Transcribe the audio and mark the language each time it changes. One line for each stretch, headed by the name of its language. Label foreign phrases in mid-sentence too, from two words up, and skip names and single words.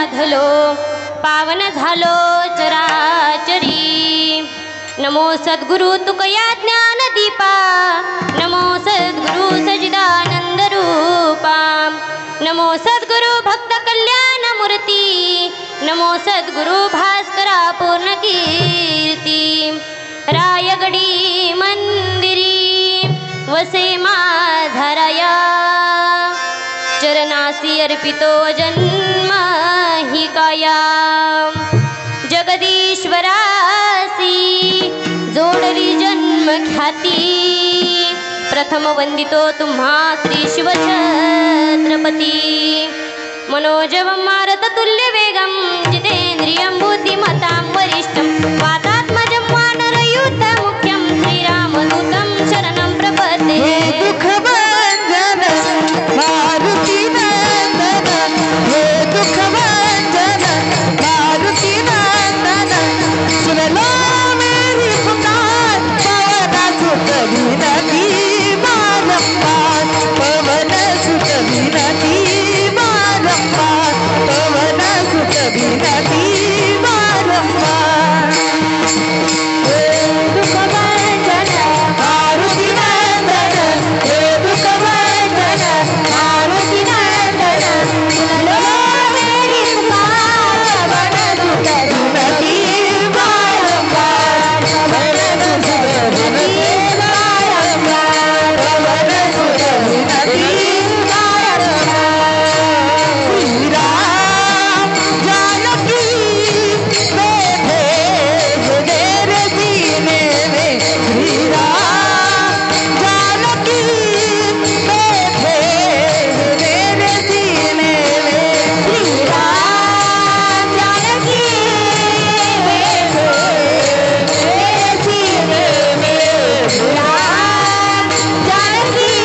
Marathi: झालो पावन झालो चराचरी नमो सद्गुरु तुकया ज्ञान दीपा नमो सद्गुरु सजिदानंद रूपा नमो सद्गुरु भक्त कल्याण मूर्ती नमो सद्गुरु भास्करा पूर्ण कीर्ती रायगडी मंदिरी वसे माझा राया चरणासी अर्पितो जन्म ही काया जगदीश्वरासी जोडली जन्म ख्याती प्रथम वंदितो तुम्हा श्री शिवछत्रपती
Sanskrit: मनोजवं मारत तुल्य वेगं जितेन्द्रियं बुद्धिमतां वरिष्ठं वातात्मजं वानरयूथ मुख्यं श्रीरामदूतं शरणं प्रपद्ये
Hindi: दुःख भंजन मारुती नंदन हे दुःख भंजन मारुती नंदन सुनलो मेरी पुकार पवन सुत विनती बारंबार पवन सुत विनती बारंबार पवन सुत विनती बारंबार हे दुःख भंजन मारुती नंदन हे दुःख भंजन मारुती नंदन सुनलो मेरी पुकार पवन सुत विनती बारंबार पवन सुत विनती बारंबार पवन सुत विनती बारंबार श्री राम जानकी बैठे मेरे सीने में श्री राम जानकी बैठे मेरे सीने में श्री राम जानकी बैठे मेरे सीने में श्री राम जानकी